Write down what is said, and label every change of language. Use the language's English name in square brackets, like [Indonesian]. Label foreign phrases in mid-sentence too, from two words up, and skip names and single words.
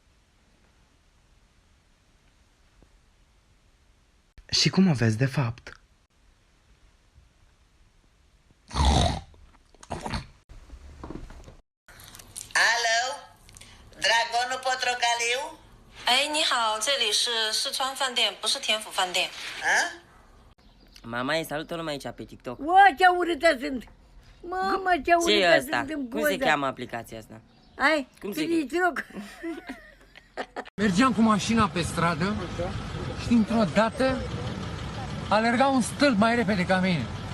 [Romanian] Și cum o vezi de fapt? Alo, Dragonul Potrocaliu? [Chinese] 哎，你好，这里是四川饭店，不是天府饭店。 [Romanian] Mama, îi salută lumea aici pe TikTok. Ua, ce urâtă sunt! Mamă, ce urâtă sunt în poză! Cum se cheamă aplicația asta? Hai, cum se cheamă? Mergeam cu mașina pe stradă și dintr-o dată alerga un stâlp mai repede ca mine.